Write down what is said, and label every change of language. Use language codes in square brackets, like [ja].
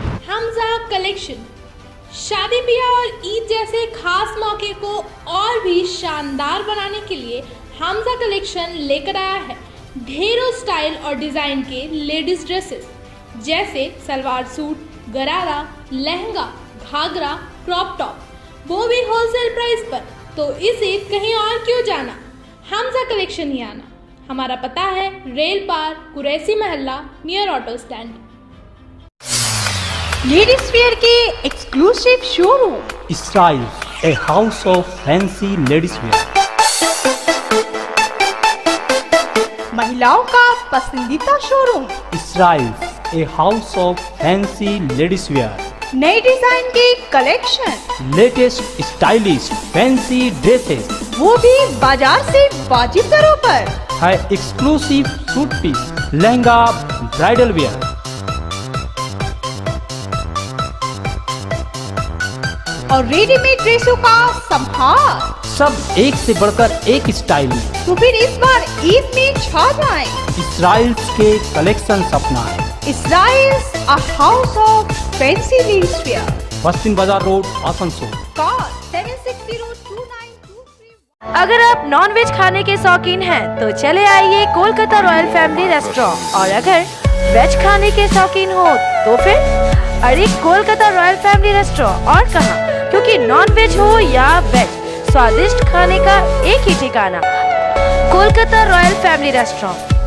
[hi] Hamza collection शादी ब्याह और ईद जैसे खास मौके को और भी शानदार बनाने के लिए हमजा कलेक्शन लेकर आया है ढेरों स्टाइल और डिजाइन के लेडीज ड्रेसेस जैसे सलवार सूट, गरारा, लहंगा, घाघरा, क्रॉप टॉप, वो भी होलसेल प्राइस पर। तो इसे कहीं और क्यों जाना, हमजा कलेक्शन ही आना। हमारा पता है रेल पार, कुरैसी महल्ला, near auto stand. Ladies wear के exclusive showroom [en] Style, a house of fancy ladies wear. [hi] महिलाओं का पसंदीदा showroom, [en] Style, a house of fancy ladies wear. [hi] नए डिजाइन के collection, [en] Latest stylish fancy dresses. [hi] वो भी बाजार से वाजिब दरों पर। है exclusive suit piece, lehenga, bridal where. और रेडीमेड ड्रेसों का संभार। सब एक से बढ़कर एक स्टाइल में। तो फिर इस बार ईद में छा जाएं। इसराइल्स के कलेक्शन अपनाएं। [en] Israils, a house of fancy ladies wear. [hi] पश्चिम बाजार रोड, आसनसोल। [en] Call 7602923। [hi] अगर आप नॉन वेज खाने के शौकीन हैं तो चले आइए कोलकाता रॉयल फैमिली रेस्टोरेंट, और अगर वेज खाने के शौकीन हो तो फिर अरे कोलकाता रॉयल फैमिली रेस्टोरेंट और कहाँ, क्योंकि नॉन वेज हो या वेज, स्वादिष्ट खाने का एक ही ठिकाना, कोलकाता रॉयल फैमिली रेस्टोरेंट।